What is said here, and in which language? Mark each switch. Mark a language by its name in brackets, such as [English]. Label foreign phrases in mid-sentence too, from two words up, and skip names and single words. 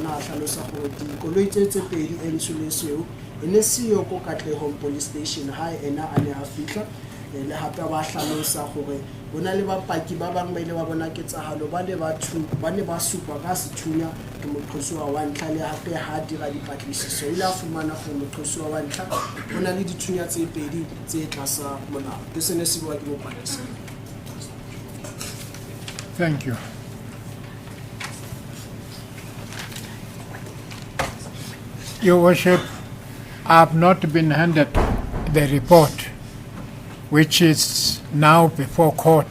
[Southern Sotho] a hlalosa gore dikoloi tse pedi e ntshuleseo ene siyo ko Katlehong police station ha ena a ne a fihla le hape ba hlalosa gore bona le bapaki ba bang ba ile ba bona ketsahalo ba le batho ba ne ba supa ka sethunya ke moqosi wa ntlha le hape ha dira dipatlisiso ile a fumana gore moqosi wa ntlha bona le dithunya tse pedi tse tlasa molao ke sene se bua ke mopatisi. [English] Thank you. Your Worship, I have not been handed the report, which is now before court.